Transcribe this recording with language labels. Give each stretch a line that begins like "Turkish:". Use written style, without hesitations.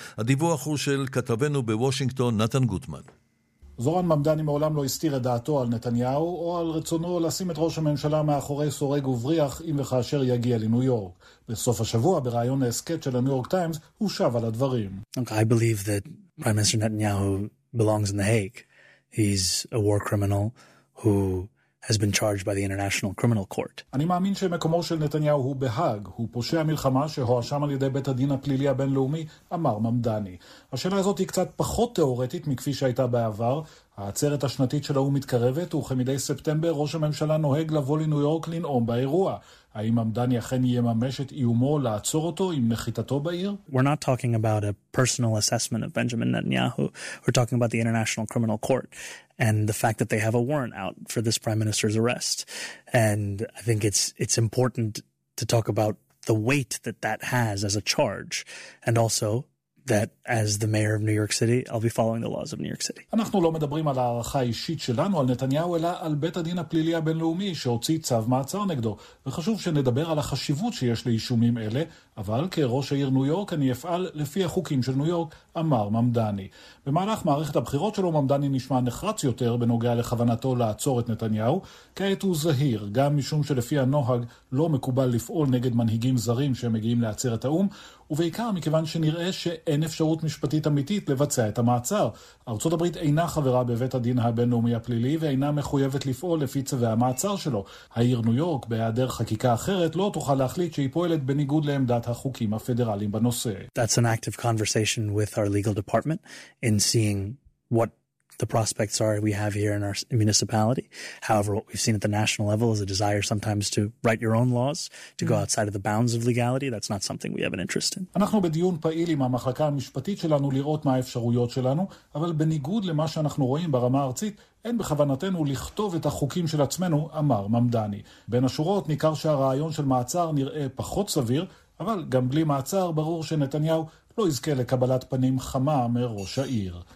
Hebrew: הדיווח הוא של כתבנו בוושינגטון, נתן גוטמן. זוהרן ממדני מעולם לא הסתיר את דעתו על נתניהו או על רצונו לשים את ראש הממשלה מאחורי סורג ובריח אם וכאשר יגיע לניו יורק. בסוף השבוע, ברעיון להסקט של הניו יורק טיימס, הוא שב על הדברים.
English: I believe that Prime Minister Netanyahu belongs in the Hague. He's a war criminal who has been charged by the International Criminal Court.
Hebrew: אני מאמין שמקומו של נתניהו הוא בהאג, הוא פושע מלחמה שהואשם על ידי בית הדין הפלילי הבינלאומי, אמר ממדני. השאלה הזאת היא קצת פחות תיאורטית מכפי שהייתה בעבר. העצרת השנתית של האום מתקרבת, וכמידי ספטמבר ראש הממשלה נוהג לבוא לניו יורק לנאום באירוע. האם ממדני אכן יממש את איומו לעצור אותו עם נחיתתו בעיר?
English: We're not talking about a personal assessment of Benjamin Netanyahu. We're talking about the International Criminal Court. And the fact that they have a warrant out for this prime minister's arrest. And I think it's important to talk about the weight that that has as a charge. And also that as the mayor of New York City, I'll be following the laws of New York City.
Hebrew: אנחנו לא מדברים על הערכה האישית שלנו, על נתניהו, אלא על בית הדין הפלילי הבינלאומי שהוציא צו מעצר נגדו. וחשוב שנדבר על החשיבות שיש לאישומים אלה, אבל כראש העיר ניו יורק אני אפעל לפי החוקים של ניו יורק, אמר ממדני. במהלך מערכת הבחירות שלו ממדני נשמע נחרץ יותר בנוגע לכוונתו לעצור את נתניהו, כעת הוא זהיר, גם משום שלפי הנוהג לא מקובל לפעול נגד מנהיגים זרים שמגיעים לעצר את האום, ובעיקר מכיוון שנראה שאין אפשרות משפטית אמיתית לבצע את המעצר. ארצות הברית אינה חברה בבית הדין הבינלאומי הפלילי ואינה מחויבת לפעול לפי צווי המעצר שלו. העיר ניו יורק, בהיעדר חקיקה אחרת, לא תוכל להחליט שהיא פועלת בניגוד לעמדת החוקים הפדרליים בנושא.
English: That's an active conversation with our legal department in seeing what the prospects are we have here in our municipality. However, what we've seen at the national level is a desire sometimes to write your own laws, to go outside of the bounds of legality. That's not something we have an interest in.
Hebrew: אנחנו בדיון פעיל עם המחלקה המשפטית שלנו לראות מה האפשרויות שלנו, אבל בניגוד למה שאנחנו רואים ברמה הארצית, אין בכוונתנו לכתוב את החוקים של עצמנו, אמר ממדני. בין השורות, ניכר שהרעיון של מעצר נראה פחות סביר, אבל גם בלי מעצר ברור שנתניהו לא יזכה לקבלת פנים חמה מראש העיר.